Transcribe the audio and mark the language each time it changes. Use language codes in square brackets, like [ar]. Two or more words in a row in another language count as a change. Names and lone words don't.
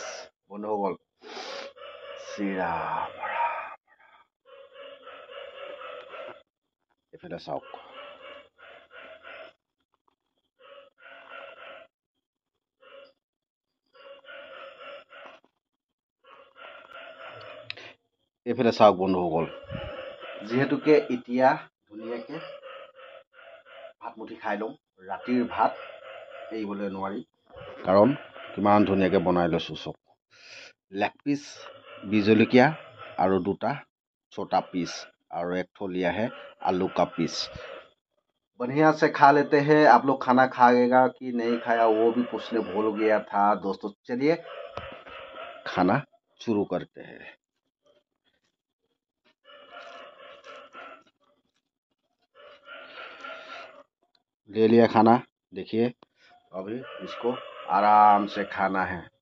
[as] বন্ধুসকল, চিৰা এইফালে চাওক, এইফালে চাওক বন্ধুসকল, যিহেতুকে এতিয়া ধুনীয়াকে ভাতমুঠি খাই লওঁ। ৰাতিৰ ভাত এৰিবলৈ নোৱাৰি, কাৰণ কিমান ধুনীয়াকৈ বনাই লৈছোঁ। চব লেগ পিচ, বিহ জলকীয়া আৰু দুটা [hi] छोटा पीस और एक ठो लिया है आलू का पीस। बढ़िया से खा लेते हैं। आप लोग खाना खाएगा कि नहीं खाया वो भी पूछने भूल गया था दोस्तों। चलिए खाना शुरू करते हैं। ले लिया खाना, देखिए अभी इसको आराम से खाना है।